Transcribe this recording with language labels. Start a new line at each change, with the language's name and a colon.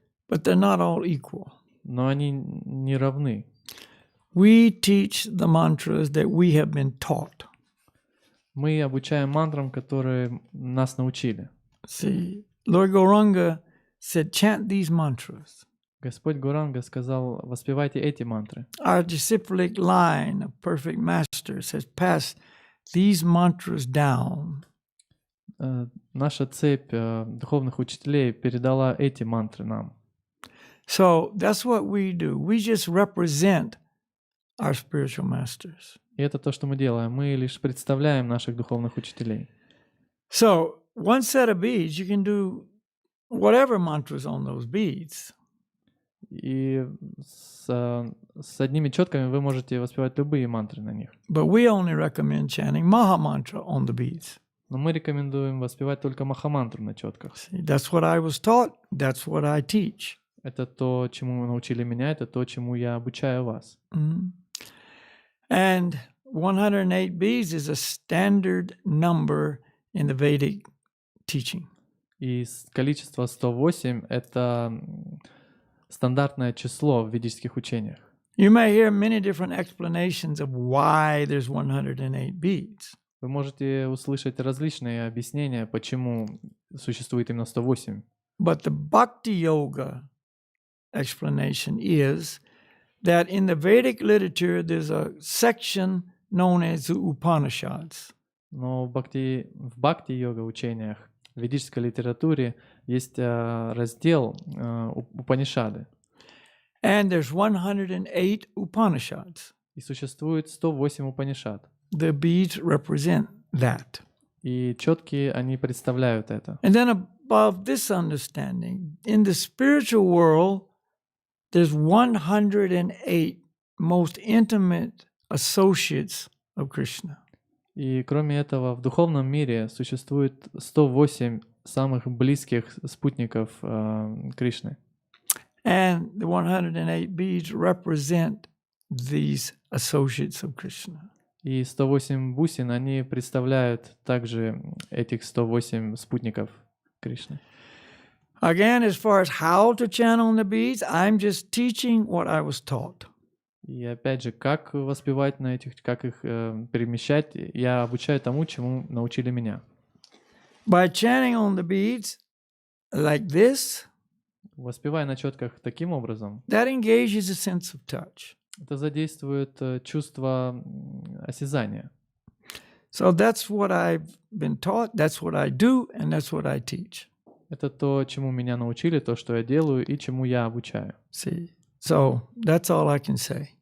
English: but they're not all equal.
Russian: но они не равны.
English: We teach the mantras that we have been taught.
Russian: Мы обучаем мантрам, которые нас научили.
English: See, Lord Gauranga said, chant these mantras.
Russian: Господь Гуранга сказал, воспевайте эти мантры.
English: Our disciplic line of perfect masters has passed these mantras down.
Russian: Наша цепь духовных учителей передала эти мантры нам.
English: So that's what we do. We just represent our spiritual masters.
Russian: И это то, что мы делаем. Мы лишь представляем наших духовных учителей.
English: So one set of beads, you can do whatever mantras on those beads.
Russian: И с одними четками вы можете воспевать любые мантры на них.
English: But we only recommend chanting Maha Mantra on the beads.
Russian: Но мы рекомендуем воспевать только махамантру на четках.
English: See, that's what I was taught. That's what I teach.
Russian: Это то, чему научили меня, это то, чему я обучаю вас. Mhm.
English: And 108 beads is a standard number in the Vedic teaching.
Russian: И количество 108 — это стандартное число в ведических учениях.
English: You may hear many different explanations of why there's 108 beads.
Russian: Вы можете услышать различные объяснения, почему существует именно 108.
English: But the Bhakti Yoga explanation is that in the Vedic literature there's a section known as the Upanishads.
Russian: Но в бхакти-йога учениях, в ведической литературе есть раздел Упанишады.
English: And there's 108 Upanishads.
Russian: И существует 108 Упанишад.
English: The beads represent that.
Russian: И четкие они представляют это.
English: And then above this understanding, in the spiritual world, there's 108 most intimate associates of Krishna.
Russian: И кроме этого, в духовном мире существует 108 самых близких спутников Кришны.
English: And the 108 beads represent these associates of Krishna.
Russian: И 108 бусин, они представляют также этих 108 спутников Кришны.
English: Again, as far as how to channel the beads, I'm just teaching what I was taught.
Russian: И опять же, как воспевать на этих, как их перемещать, я обучаю тому, чему научили меня.
English: By chanting on the beads like this,
Russian: Воспевая на четках таким образом,
English: that engages a sense of touch.
Russian: это задействует чувство осязания.
English: So that's what I've been taught, that's what I do, and that's what I teach.
Russian: Это то, чему меня научили, то, что я делаю и чему я обучаю.
English: See, so that's all I can say.